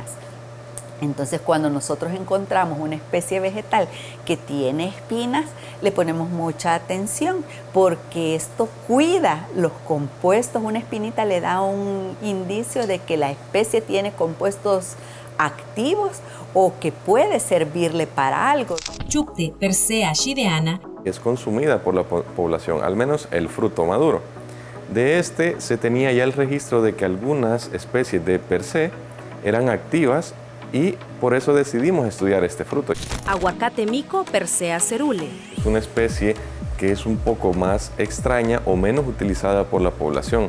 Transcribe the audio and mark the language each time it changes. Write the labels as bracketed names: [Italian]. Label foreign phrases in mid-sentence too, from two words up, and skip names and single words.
[Spanish] Entonces, cuando nosotros encontramos una especie vegetal que tiene espinas, le ponemos mucha atención, porque esto cuida los compuestos. Una espinita le da un indicio de que la especie tiene compuestos activos o que puede servirle para algo. Chucte, Persea shideana. Es consumida por la población, al menos el fruto maduro. De este se tenía ya el registro de que algunas especies de Persea eran activas, y por eso decidimos estudiar este fruto. Aguacate mico, Persea cerule. Es una especie que es un poco más extraña o menos utilizada por la población.